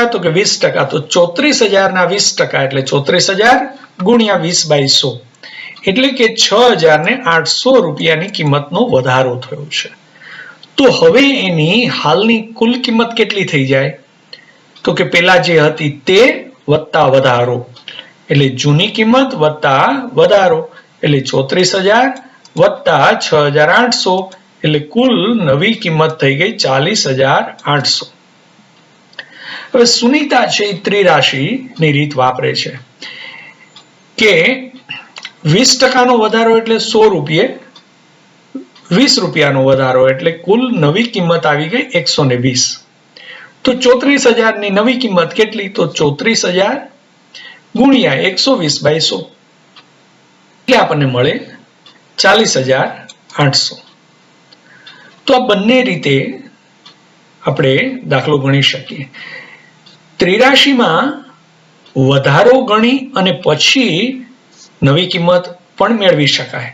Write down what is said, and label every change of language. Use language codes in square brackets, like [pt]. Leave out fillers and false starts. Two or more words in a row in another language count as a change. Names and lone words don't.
[gu] તો કે 20%। તો 34,000 ના 20% એટલે 34,000 ગુણ્યા 20/100 એટલે કે 6,800 રૂપિયાની કિંમતનો વધારો થયો છે। તો હવે એની હાલની કુલ કિંમત કેટલી થઈ જાય? તો કે પેલા જે હતી તે વત્તા વધારો એટલે જૂની કિંમત વત્તા વધારો એટલે 34,000 વત્તા 6,800 એટલે કુલ નવી કિંમત થઈ ગઈ 40,800। હવે સુનીતા છે ત્રિરાશિ ની રીત વાપરે છે કે 20% નો વધારો એટલે 100 રૂપિયે, 20 રૂપિયાનો વધારો એટલે કુલ નવી કિંમત આવી ગઈ 120। तो 34,000 ની નવી કિંમત કેટલી? તો 34,000 ગુણ્યા 120/100 એટલે આપણને મળે 40,800। તો આ બંને રીતે આપણે દાખલો ગણી શકીએ। ત્રિરાશિમાં વધારો ગણી અને પછી નવી કિંમત પણ મેળવી શકાય।